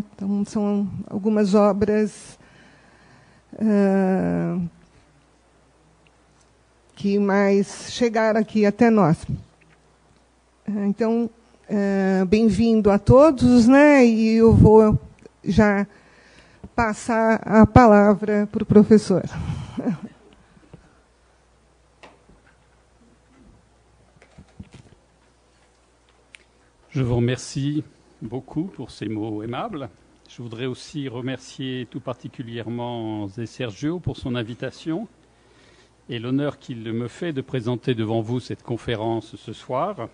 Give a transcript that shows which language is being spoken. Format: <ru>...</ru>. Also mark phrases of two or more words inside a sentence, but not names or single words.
<pt>Então, são algumas obras que mais chegaram aqui até nós. Então, bem-vindo a todos, né? E eu vou já passar a palavra para o professor.</pt> <fr>Je vous remercie beaucoup pour ces mots aimables. Je voudrais aussi remercier tout particulièrement Zé Sergio pour son invitation et l'honneur qu'il me fait de présenter devant vous cette conférence ce soir.</fr>